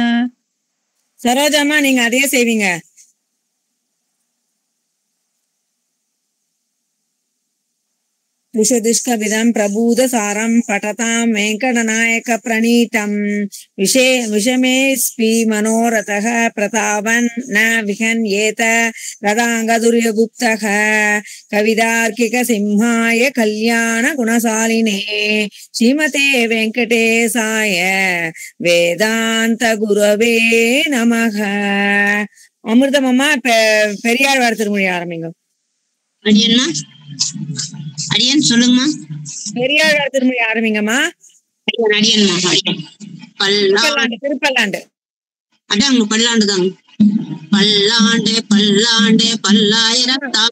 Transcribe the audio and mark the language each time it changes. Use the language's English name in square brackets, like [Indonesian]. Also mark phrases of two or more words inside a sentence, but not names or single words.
[Tamil] சரோஜாமா நீங்க அதையே செய்வீங்க. [Sanskrit] विषदुष्कविदं प्रबूधसारं पठतां वेङ्कटनायक प्रणीतं विषमेऽस्मि मनोरथः प्रतापन् न विहन्येत रदाङ्गदुर्यगुप्तः कवितार्किकसिंहाय कल्याणगुणशालिने श्रीमते वेङ्कटेशाय वेदान्तगुरवे नमः. [Tamil] அமிர்தமம்மா பெரியாழ்வார் திருமொழி ஆரம்பிங்க. அடியன்மா அடியன் சொல்லுங்கம்மா. பெரியாழ்வார் திருமொழி ஆரம்பிங்கம்மா. அடியன்மா பல்லாண்டு திருப்பல்லாண்டு அதாங்க பல்லாண்டு தாங்க. பல்லாண்டு பல்லாண்டு பல்லாயிரத்தாம்